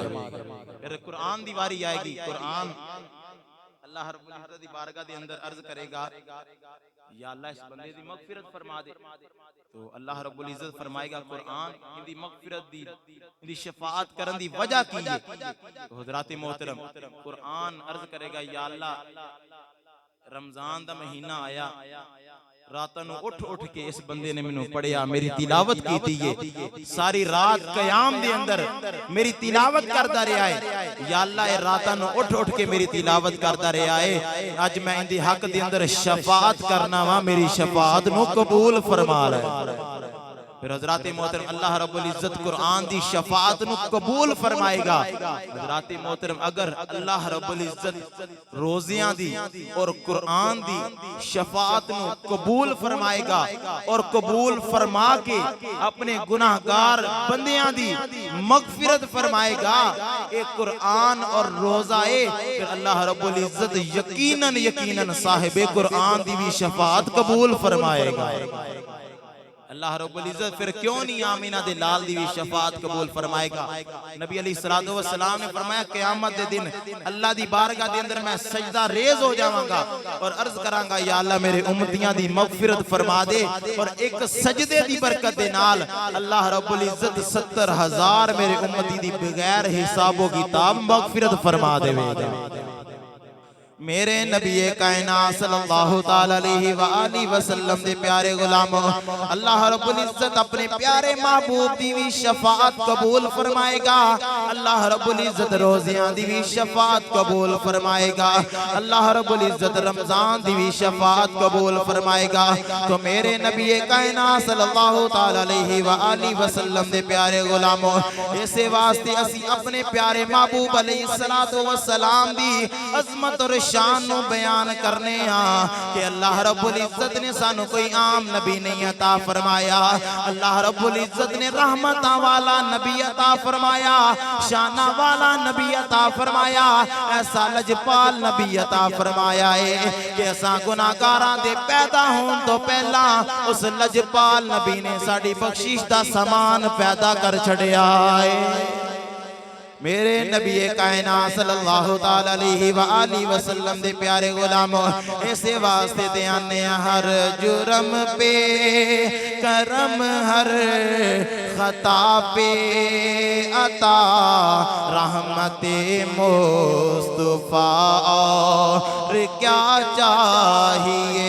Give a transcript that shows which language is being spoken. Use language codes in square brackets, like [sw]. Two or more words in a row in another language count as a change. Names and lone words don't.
[pa] فیر قرآن دی واری آئے گی، قرآن اللہ رب العزت دی بارگاہ دے اندر عرض کرے گا، یا اللہ اس بندے دی مغفرت فرما دے. تو اللہ رب العزت فرمائے گا، قرآن ایہندی مغفرت دی، ایہندی شفاعت کرن دی وجہ کی ہے. تو حضرات محترم، قرآن عرض کرے گا، یا اللہ رمضان دا مہینہ آیا، رات نوں اٹھ اٹھ کے اس بندے نے مینوں پڑھیا، میری تلاوت کی ہے، ساری رات قیام دے اندر میری تلاوت کرتا رہا ہے. یا اللہ رات نوں اٹھ اٹھ کے میری تلاوت کرتا رہا ہے، اج میں ایہندے حق دے اندر شفاعت کرنا واں، میری شفاعت نوں قبول فرما لے. فیر حضرات محترم اللہ رب العزت قرآن دی شفاعت نوں قبول فرمائے گا. حضرات محترم اگر اللہ رب العزت روزیاں دی اور قرآن دی شفاعت نوں قبول فرمائے گا، اور قبول فرما کے اپنے گناہگار بندیاں دی مغفرت فرمائے گا، ایک قرآن اور روزہ ہے، فیر اللہ رب العزت یقیناً یقیناً صاحب قرآن دی بھی شفاعت قبول فرمائے گا. اللہ رب العزت فیر کیوں نہیں آمنہ دے لال دی بھی شفاعت قبول فرمائے گا. نبی علیہ الصلوٰۃ والسلام نے فرمایا، قیامت دے دن اللہ دی بارگاہ دے اندر میں سجدہ ریز ہو جاواں گا اور عرض کراں گا، یا اللہ میرے امتیاں دی مغفرت فرما دے. اور ایک سجدے دی برکت دے نال اللہ رب العزت 70,000 میرے امتی دی بغیر حساب و کتاب مغفرت فرما دیوے گا. میرے نبی کائنات [ar] صلى الله تعالى عليه وآله وسلم [pa] دے پیارے غلاموں، اللہ رب العزت اپنے پیارے محبوب دی بھی شفاعت قبول فرمائے گا. اللہ رب العزت روزیاں دی بھی شفاعت قبول فرمائے گا. اللہ رب العزت رمضان دی بھی شفاعت قبول فرمائے گا. تو میرے نبی کائنات [ar] صلى الله تعالى عليه وآله وسلم [pa] دے پیارے غلاموں، اسے واسطے اسی اپنے پیارے محبوب علیہ الصلوٰۃ والسلام دی عظمت اور شان نوں بیان کرنے کہ اللہ رب العزت نے سانوں کوئی عام نبی نہیں عطا فرمایا. اللہ رب العزت نے رحمتاں والا نبی عطا فرمایا، شاناں والا نبی عطا فرمایا، ایسا لجپال نبی عطا فرمایا ہے کہ اساں گناہگاراں دے پیدا ہونے توں پہلا اس لجپال نبی نے ساڈی بخشش دا سامان پیدا کر چھڈیا ہے. میرے نبی کائنات [ar] صلى الله تعالى عليه وآله وسلم [pa] دے پیارے غلاموں، ایسے واسطے دے آنے ہر جرم پہ کرم، ہر خطا پہ عطا رحمت مصطفیٰ، اور کیا چاہیے.